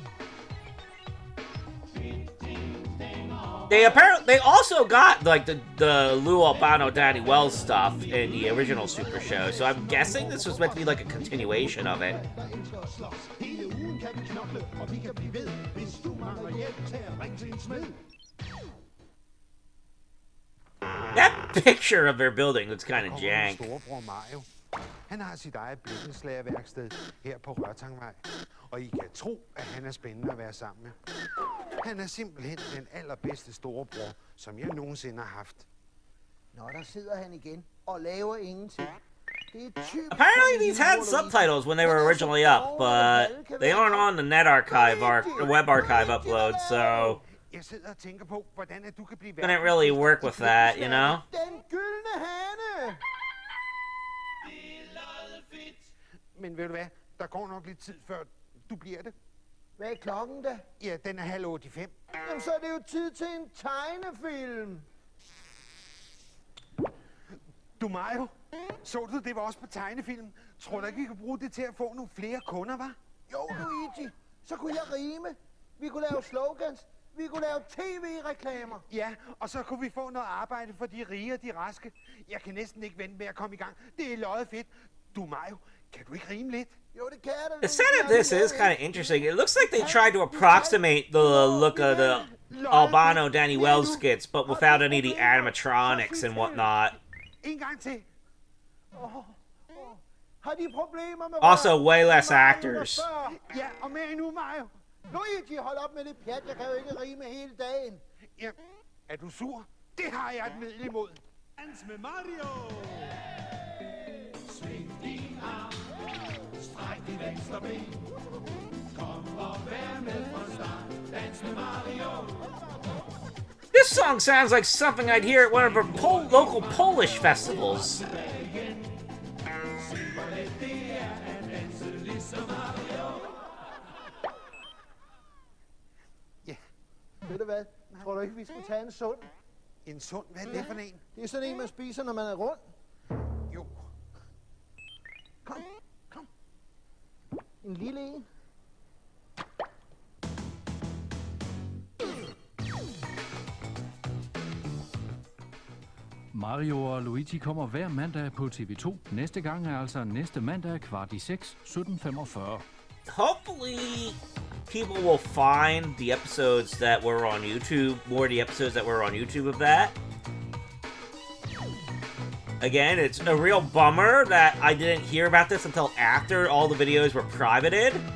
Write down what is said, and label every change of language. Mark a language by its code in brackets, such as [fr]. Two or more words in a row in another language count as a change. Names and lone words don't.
[en] They also got like the Lou Albano Danny Wells stuff in the original Super Show, so I'm guessing this was meant to be like a continuation of it. That picture of their building looks kind of jank. [da] Han har sit eget blikkenslagerværksted her på Rørtangvej, og I kan tro, at han er spændende at være sammen med. Han er simpelthen den allerbedste storebror, som jeg nogensinde har haft. Nå, der sidder han igen og laver ingenting. [en] Apparently these had subtitles when they were originally up, but they aren't on the net archive or the web archive upload, so [da] Jeg sidder og tænker på, hvordan at du kan blive [en] couldn't really work with that, you know? [da] Den gyldne hane! Men ved du hvad, der går nok lidt tid før du bliver det. Hvad er klokken da? Ja, den er 7:30. Jamen, så er det jo tid til en tegnefilm. Du Mario, så du det var også på tegnefilm? Tror du ikke, vi kan bruge det til at få nogle flere kunder, hva'? Jo, Luigi, så kunne jeg rime. Vi kunne lave slogans. Vi kunne lave tv-reklamer. Ja, og så kunne vi få noget arbejde for de rige og de raske. Jeg kan næsten ikke vente med at komme i gang. Det er løjet fedt. Du Mario, kan du ikke rime lidt? Jo, det kan jeg da. [en] The set of this is kind of interesting. It looks like they tried to approximate the look of the Albano Danny Wells skits, but without any of the animatronics and whatnot. [da] En gang til. Har de problemer med [en] Also, way less actors. [da] Ja, og mere endnu, Mario. Luigi, hold op med det pjat. Jeg kan jo ikke rime hele dagen. Ja, er du sur? Det har jeg et middel imod. Dans med Mario! Sving din arm, stræk dit venstre ben. Kom og vær med fra start. Dans med Mario! [en] This song sounds like something I'd hear at one of our local Polish festivals. [da] Ja. Ved du hvad? Tror du ikke, vi skulle tage en sund? En sund, hvad er det for en? Det er sådan en, man spiser, når man er rund. Jo. Kom, kom. En lille en. Mario og Luigi kommer hver mandag på TV2. Næste gang er altså næste mandag 5:15, 17:45. [en] Hopefully, people will find the episodes that were on YouTube, more of the episodes that were on YouTube of that. Again, it's a real bummer that I didn't hear about this until after all the videos were privated.